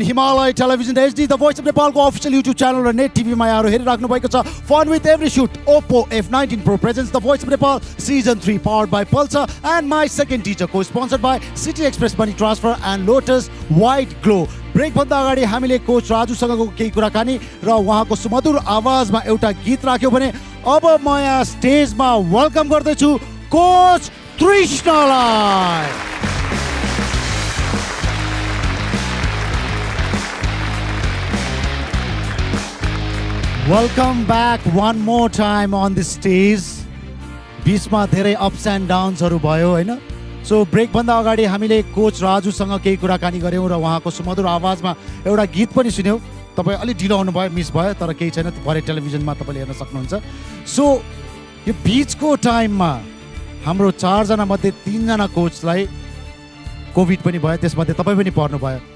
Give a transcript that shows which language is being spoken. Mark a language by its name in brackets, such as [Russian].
[English] Himalaya Television HD, the voice of Nepal official YouTube channel and Net TV Maya [Nepali] हेरिराख्नु भएको छ। [English] Fun with every shoot. Oppo F19 Pro presents the voice of Nepal season 3 powered by Pulsar and My Second Teacher, co-sponsored by City Express Money Transfer and Lotus White Glow. [Nepali] Brake भन्दा अगाडि हामीले coach राजुसँगको केही कुराकानी र उहाँको सुमधुर आवाजमा एउटा गीत राख्यो भने अब म यहाँ स्टेजमा वेलकम गर्दैछु coach तृष्णालाई। [English] Welcome back one more time on the stage. [Nepali] बिचमा धेरै अप्स एन्ड डाउन्सहरू भयो होइन। सो ब्रेकभन्दा अगाडि हामीले कोच राजुसँग केही कुराकानी गऱ्यौँ र उहाँको सुमधुर आवाजमा एउटा गीत पनि सुन्यौँ। तपाईँ अलिक ढिलो आउनुभयो, मिस भयो, तर केही छैन, भरे टेलिभिजनमा तपाईँले हेर्न सक्नुहुन्छ। सो यो बिचको टाइममा हाम्रो 4 जना मध्ये 3 जना कोचलाई कोभिड पनि भयो, त्यसमध्ये तपाईँ पनि पर्नुभयो।